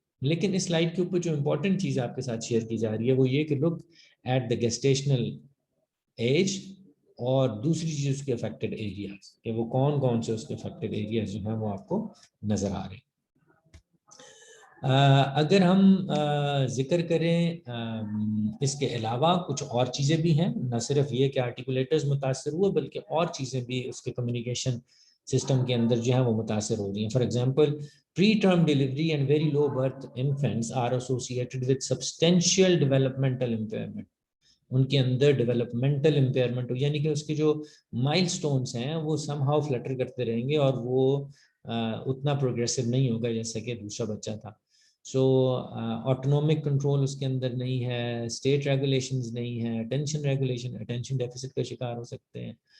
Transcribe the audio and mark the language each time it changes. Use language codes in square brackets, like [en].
[ur] لیکن اس سلائڈ کے اوپر جو امپورٹنٹ چیز آپ کے ساتھ شیئر کی جا رہی ہے وہ یہ کہ [en] look at the gestational age, [ur] اور دوسری چیز اس کے افیکٹڈ ایریاز کہ وہ کون کون سے اس کے افیکٹڈ ایریاز جو ہیں وہ آپ کو نظر آ رہے ہیں. اگر ہم ذکر کریں اس کے علاوہ کچھ اور چیزیں بھی ہیں، نہ صرف یہ کہ آرٹیکولیٹرز متاثر ہوئے بلکہ اور چیزیں بھی اس کے کمیونیکیشن سسٹم کے اندر جو ہے وہ متاثر ہو رہی ہیں. [en] For example preterm delivery and very low birth infants are associated with substantial developmental impairment. [ur] ان کے اندر ڈیولپمنٹل امپیئرمنٹ ہو یعنی کہ اس کے جو مائل سٹونز ہیں وہ سم ہاؤ فلٹر کرتے رہیں گے اور وہ اتنا پروگریسو نہیں ہوگا جیسا کہ دوسرا بچہ تھا. سو آٹونومک کنٹرول اس کے اندر نہیں ہے, اسٹیٹ ریگولیشنز نہیں ہے, اٹینشن ریگولیشن, اٹینشن ڈیفیسٹ کا شکار ہو سکتے ہیں.